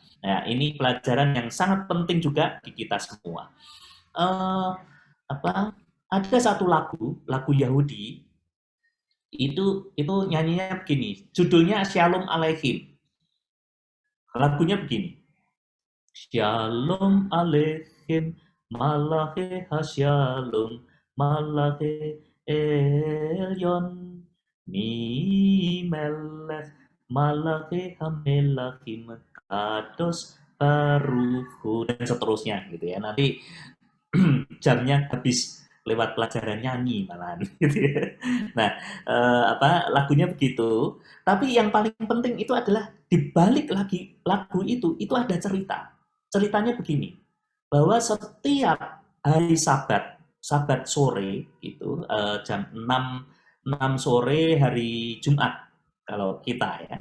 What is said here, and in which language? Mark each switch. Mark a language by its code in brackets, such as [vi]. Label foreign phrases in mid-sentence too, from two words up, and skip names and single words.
[id] Nah, ini pelajaran yang sangat penting juga di kita semua. Eh, apa? Ada satu lagu Yahudi itu nyanyinya begini, judulnya Shalom Aleichem. Lagunya begini. [he] שלום עליכם, מלאכי השלום, מלאכי עליון, מי מלך, מלאכי המלכים, קדוש ברוכו, [id] dan seterusnya gitu ya. Nanti jamnya habis lewat pelajaran nyanyi malahan gitu ya. Nah, lagunya begitu. Tapi yang paling penting itu adalah di balik lagi lagu itu ada cerita. Ceritanya begini, bahwa setiap hari Sabat sore itu jam 6 sore hari Jumat kalau kita ya.